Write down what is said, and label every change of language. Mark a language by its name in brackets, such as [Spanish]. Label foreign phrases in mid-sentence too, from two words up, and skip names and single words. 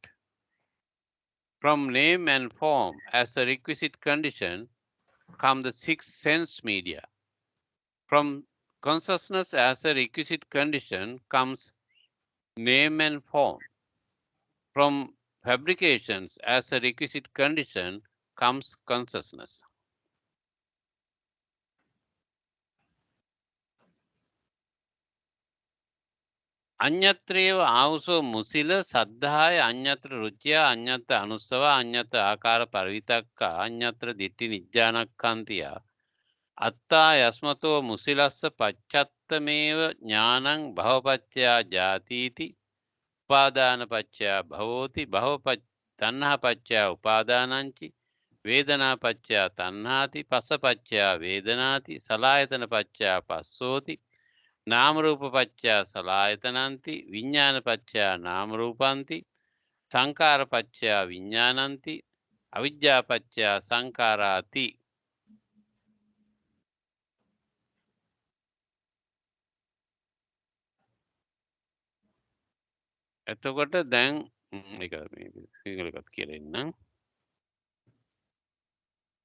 [English] From name and form as a requisite condition come the six sense media. From consciousness as a requisite condition comes name and form. From fabrications as a requisite condition comes consciousness. [Pali] අඤ්ඤත්‍රේව ආවුසෝ මුසිල සද්ධාය අඤ්ඤත්‍ර රුචිය අඤ්ඤත්‍ර අනුස්සව අඤ්ඤත්‍ර ආකාර පරිවිතක්ක අඤ්ඤත්‍ර දිට්ඨි නිජ්ජානක්ඛන්තිය අත්තා යස්මතෝ මුසිලස්ස පච්චත්තමේව ඥානං භවපච්චයා ජාතිති උපාදානපච්චයා භවෝති තණ්හාපච්චයා උපාදානංචි වේදනාපච්චයා තණ්හාති පස්සපච්චයා වේදනාති සලායතනපච්චයා පස්සෝති නාම රූප පච්චයා සලායතනಂತಿ විඥාන පච්චයා නාම රූපಂತಿ සංකාර පච්චයා විඥානಂತಿ අවිජ්ජා පච්චයා සංකාරාති. [Sinhala] එතකොට දැන් ඒක මේ සිංහලකට කියලා ඉන්නම්.